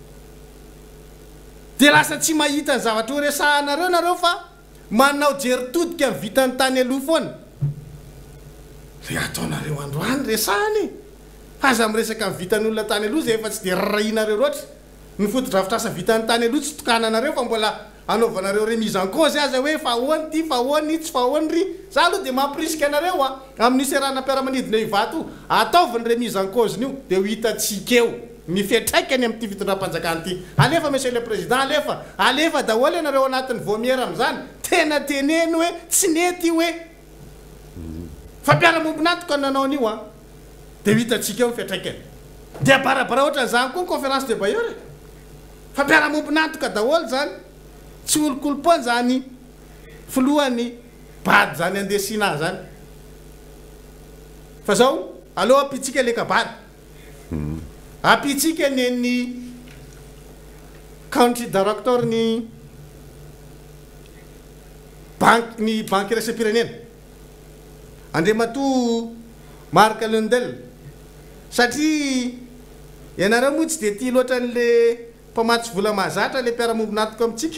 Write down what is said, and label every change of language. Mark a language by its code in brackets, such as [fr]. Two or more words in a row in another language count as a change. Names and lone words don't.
[mg] Dia lasa tsy mahita ny zavatra ho resahanareo nareo fa manao jeritodika ny vitany tany aloha foana. Re ataonareo androany resahany. Aza miresaka ny vitany olona tany aloha zay efa tsy dia rarahinareo loatra. Ny foto-drafitrasa vitany tany aloha tsy tokananareo fa mbola anaovanareo [fr] remise en cause [mg] aza hoe fa ahoany ty, fa ahoany tsy fa ahoany ry. Za aloha dia mampirisika anareo amin'ny serana mpiara-manidina hivato ataovy ny [fr] remise en cause [mg] nio dia ho hitantsika eo ny fiatraikany amin'ity fitondram-panjakana ity. Alefa [fr] monsieur le président, [mg] alefa daholo ianareo anatin'ny vomiera amin'izany. Tena teneny hoe tsy nety hoe fa mpiara-mombonantoka nanao an'io dia ho hitantsika eo ny fiatraikany. Dia barabara ohatran'izany koa ny [fr] conférence de bailleur. [mg] Fa mpiara-mombonantoka daholo zany. Tsy olo-kolopony zany filohany bady zany andesina zany. Fa zao aleo apitsika le kabady. Apitsika ny [en] country director [mg] ny banque iraisam-pirenena Andriamatoa Marc Lundell. Satria ianareo moa tsy dia tia loatra n'le mpamatsy vola mahazatra le mpiara-mombonantoka amintsika.